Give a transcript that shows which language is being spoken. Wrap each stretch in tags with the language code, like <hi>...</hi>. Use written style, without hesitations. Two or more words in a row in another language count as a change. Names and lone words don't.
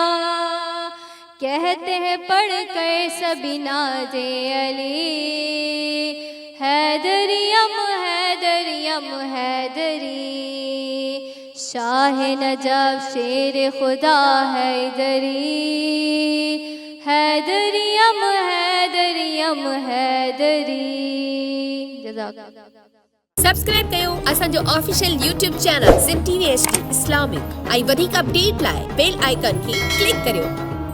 <ur>کہتے ہیں پڑھ کر سبھی ناز علی،</ur> <fa>حیدریم حیدریم حیدری،</fa> <ur>شاہ نجف شیر خدا حیدری،</ur> <fa>حیدریم حیدریم حیدری۔</fa> <ar>جزاک اللہ۔</ar> <sd>سبسڪرائب कयो असांजो</sd> <en>official YouTube channel</en> <sd>सिंध TV HD इस्लामिक ऐं वधीक अपडेट लाइ</sd> <en>bell icon</en> <sd>खे क्लिक करियो।</sd>